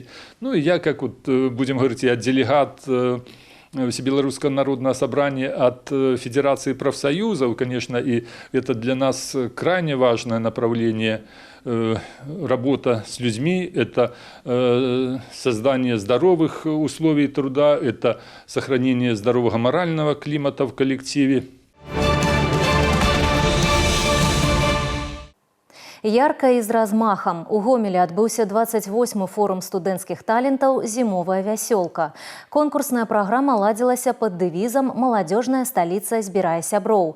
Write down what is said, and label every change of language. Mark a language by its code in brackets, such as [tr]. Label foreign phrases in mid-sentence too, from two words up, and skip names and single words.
[ru] Ну и я, как будем говорить, я делегат Всебелорусского народного собрания от Федерации профсоюзов, конечно, и это для нас крайне важное направление. Работа с людьми, это создание здоровых условий труда, это сохранение здорового морального климата в коллективе. [be] Ярка і з размахам. У Гомелі адбыўся 28-й форум студэнцкіх талентаў «Зімовая вясёлка». Конкурсная праграма ладзілася пад дэвізам «Маладзёжная сталіца збірае сяброў».